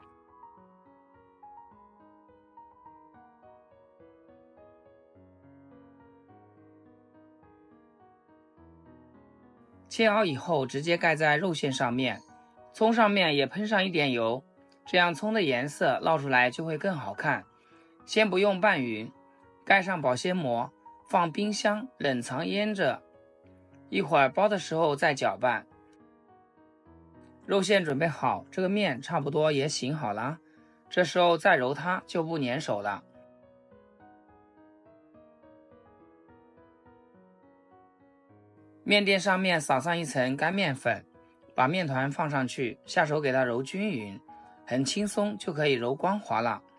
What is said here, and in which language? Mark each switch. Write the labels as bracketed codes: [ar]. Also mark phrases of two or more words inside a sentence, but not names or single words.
[zh] 切好以後直接蓋在肉餡上面，蔥上面也噴上一點油，這樣蔥的顏色烙出來就會更好看。先不用拌勻，蓋上保鮮膜，放冰箱冷藏醃着。一會兒包的時候再攪拌。肉餡準備好，這個面差不多也醒好了，這時候再揉它就不粘手了。面墊上面撒上一層乾面粉，把面团放上去，下手給它揉均勻，很輕鬆就可以揉光滑了。